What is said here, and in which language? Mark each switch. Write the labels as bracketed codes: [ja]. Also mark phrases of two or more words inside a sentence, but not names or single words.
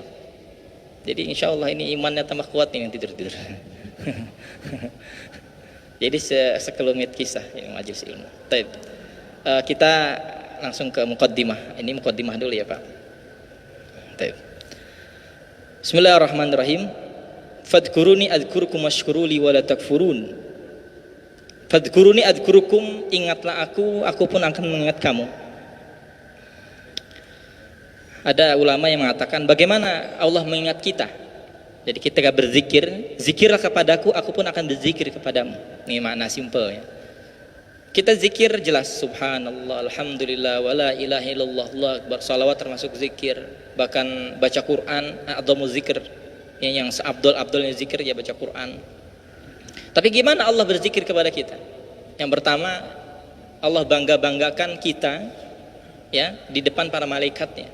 [id] Jadi [ar] إن شاء الله [id] ini imannya tambah kuat nih yang tidur-tidur. Jadi sekelumit kisah ini majelis ilmu. Kita langsung ke muqaddimah. Ini muqaddimah dulu ya Pak. Bismillahirrahmanirrahim. [ar] فاذكروني أذكركم واشكروا لي ولا تكفرون. فاذكروني أذكركم, [id] ingatlah aku pun akan mengingat kamu. Ada ulama yang mengatakan bagaimana Allah mengingat kita. Jadi kita berzikir, zikirlah kepadaku, aku pun akan berzikir kepadamu. Ini makna simpel ya. Kita zikir jelas [ar] سبحان الله الحمد لله ولا إله إلا الله الله أكبر. [id] Salawat termasuk zikir. Bahkan baca Quran, [ar] أعظم ذكر. [id] Yang seabdul-abdulnya zikir ya baca Quran. Tapi gimana Allah berzikir kepada kita? Yang pertama, Allah bangga-banggakan kita ya di depan para malaikatnya.